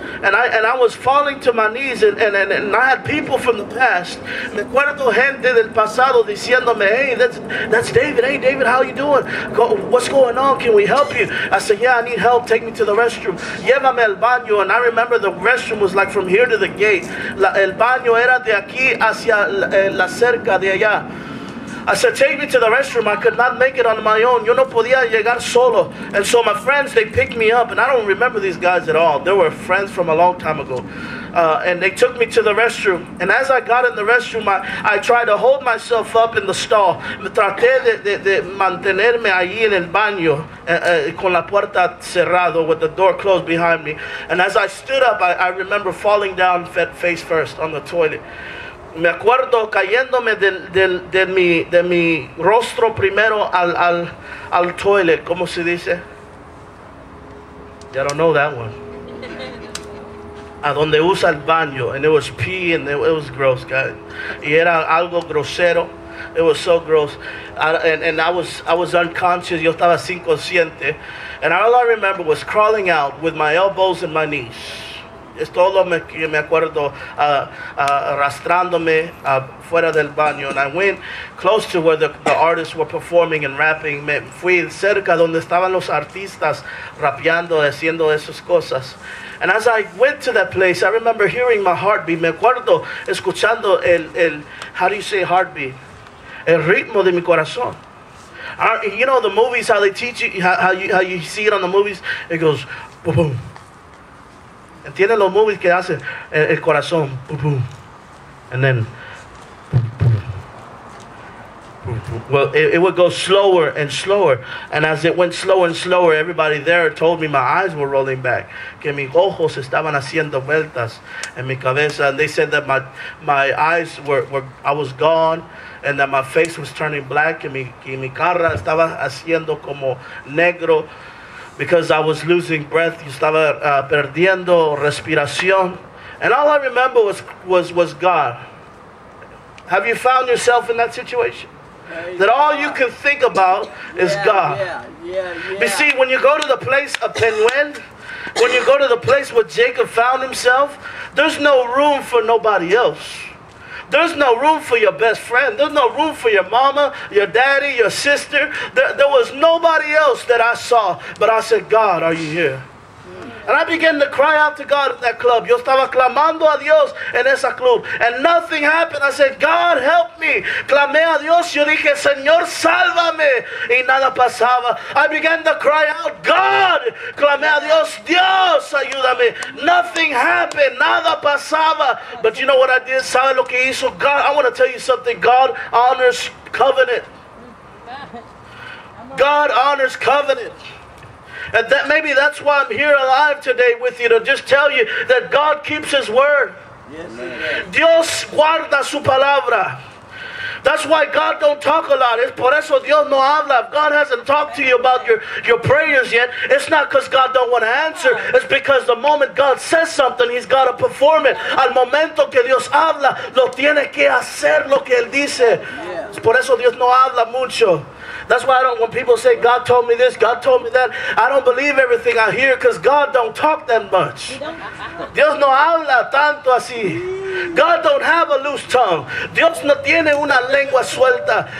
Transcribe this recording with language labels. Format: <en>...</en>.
<en>And I was falling to my knees, and I had people from the past.</en> <es>Me acuerdo gente del pasado diciéndome,</es> <en>hey, that's David. Hey, David, how you doing? What's going on? Can we help you? I said, yeah, I need help. Take me to the restroom.</en> <es>Llévame al baño.</es> <en>And I remember the restroom was like from here to the gate.</en> <es>El baño era de aquí hacia la cerca de allá.</es> <en>I said, take me to the restroom. I could not make it on my own.</en> <es>Yo no podía llegar solo.</es> <en>And so my friends, they picked me up. And I don't remember these guys at all. They were friends from a long time ago. And they took me to the restroom. And as I got in the restroom, I tried to hold myself up in the stall.</en> <es>Traté de mantenerme allí en el baño con la puerta cerrado,</es> <en>with the door closed behind me. And as I stood up, I remember falling down face first on the toilet.</en> <es>Me acuerdo cayéndome de mi rostro primero al toilet. ¿Cómo se dice?</es> <en>I don't know that one.</en> <es>A donde usa el baño.</es> <en>And it was pee, and it was gross, guys.</en> <es>Y era algo grosero.</es> <en>It was so gross. And I was unconscious.</en> <es>Yo estaba sin consciente.</es> <en>And all I remember was crawling out with my elbows and my knees.</en> <es>Es todo me acuerdo, arrastrándome fuera del baño.</es> <en>And I went close to where the artists were performing and rapping.</en> <es>Me fui cerca donde estaban los artistas rapeando, haciendo esas cosas.</es> <en>And as I went to that place, I remember hearing my heartbeat.</en> <es>Me acuerdo escuchando</es> <en>how do you say heartbeat?</en> <es>El ritmo de mi corazón.</es> <en>You know the movies, how they teach you, how you see it on the movies? It goes, boom, boom.</en> <es>¿Entienden los movies que hacen el corazón?</es> <en>Boom, boom. And then, boom, boom. Boom, boom. Well, it would go slower and slower. And as it went slower and slower, everybody there told me my eyes were rolling back.</en> <es>Que mis ojos estaban haciendo vueltas en mi cabeza.</es> <en>And they said that my eyes I was gone. And that my face was turning black.</en> <es>And mi cara estaba haciendo como negro.</es> <en>Because I was losing breath,</en> <es>estaba perdiendo respiración,</es> <en>and all I remember was God. Have you found yourself in that situation? That all you can think about is God. Yeah. You see, when you go to the place of Penuel, when you go to the place where Jacob found himself, there's no room for nobody else. There's no room for your best friend. There's no room for your mama, your daddy, your sister. There was nobody else that I saw. But I said, God, are you here? And I began to cry out to God in that club.</en> <es>Yo estaba clamando a Dios en esa club.</es> <en>And nothing happened. I said, God, help me.</en> <es>Clamé a Dios. Yo dije, Señor, sálvame. Y nada pasaba.</es> <en>I began to cry out, God.</en> <es>Clamé a Dios. Dios, ayúdame.</es> <en>Nothing happened.</en> <es>Nada pasaba.</es> <en>But you know what I did?</en> <es>¿Sabe lo que hizo God?</es> <en>I want to tell you something. God honors covenant. God honors covenant. And maybe that's why I'm here alive today with you, to just tell you that God keeps His word. Yes,</en> <es>Dios guarda su palabra.</es> <en>That's why God don't talk a lot.</en> <es>Es por eso Dios no habla.</es> <en>If God hasn't talked to you about your prayers yet, it's not because God don't want to answer. It's because the moment God says something, He's got to perform it.</en> <es>Al momento que Dios habla, lo tiene que hacer lo que Él dice. Es por eso Dios no habla mucho.</es> <en>That's why when people say, God told me this, God told me that, I don't believe everything I hear, because God don't talk that much.</en> <es>Dios no habla tanto así.</es> <en>God don't have a loose tongue.</en> <es>Dios no tiene una lengua suelta.</es>